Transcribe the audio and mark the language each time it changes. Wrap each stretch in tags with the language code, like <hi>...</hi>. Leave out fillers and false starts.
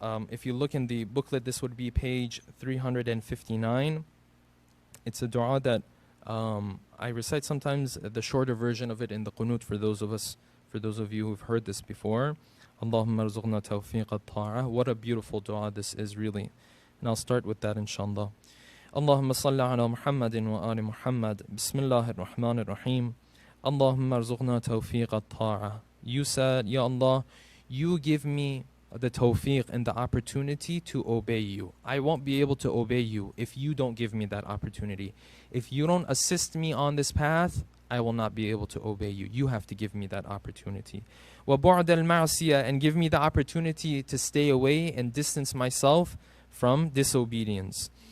<en>If you look in the booklet, this would be page 359. It's a dua that I recite sometimes the shorter version of it in the qunut for those of you who've heard this before.</en> <ar>Allahumma rzuqna tawfiq at-ta'ah.</ar> <en>What a beautiful dua this is, really. And I'll start with that, inshallah.</en> <ar>اللهم صل على محمد وآل محمد. بسم الله الرحمن الرحيم. اللهم ارزقنا توفيق الطاعة.</ar> <en>You said, Ya Allah, you give me the tawfiq and the opportunity to obey you. I won't be able to obey you if you don't give me that opportunity. If you don't assist me on this path, I will not be able to obey you. You have to give me that opportunity.</en> <ar>وَبُعْدَ الْمَعْصِيَةِ,</ar> <en>and give me the opportunity to stay away and distance myself from disobedience.</en>